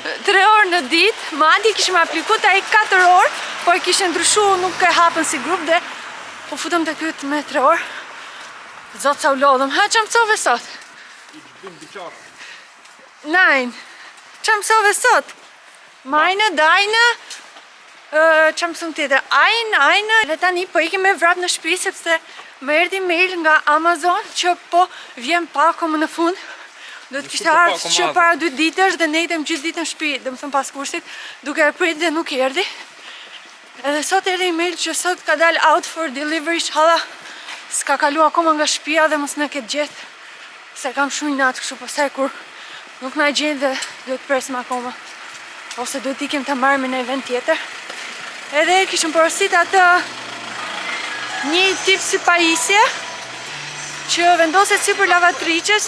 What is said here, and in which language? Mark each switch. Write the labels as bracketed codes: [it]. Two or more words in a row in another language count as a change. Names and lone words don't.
[sq] 3 orë në ditë, madje kishim aplikuar ai 4 orë, po e kishte ndryshuar, nuk e hapën si grup dhe po futëm te ky me 3 orë. Zot sa u lodhëm. Ha çam mësove sot? Nein. Çam mësove sot? [de] Meine, deine. [sq] Çam mësum tjetër? Eine. Dhe tani po ikim me vrap në shtëpi sepse më erdhi mail nga Amazon që po vjen pako më në fund. Do të kishte ardhur që para 2 ditësh dhe ne itëm gjithë ditën në shtëpi, domethënë pas kursit, duke e pritur dhe nuk erdhi. Edhe sot erdhi email që sot ka dalë [en] out for delivery, [sq] inshallah. S'ka kalu akoma nga shtëpia dhe mos në ketë gjetë. Se kam shumë natë kështu, pastaj kur nuk na gjen dhe duhet presim akoma. Ose duhet ikim ta marrim në event tjetër. Edhe kishëm porosit atë një tip si pajisje që vendoset sipër lavatriçes.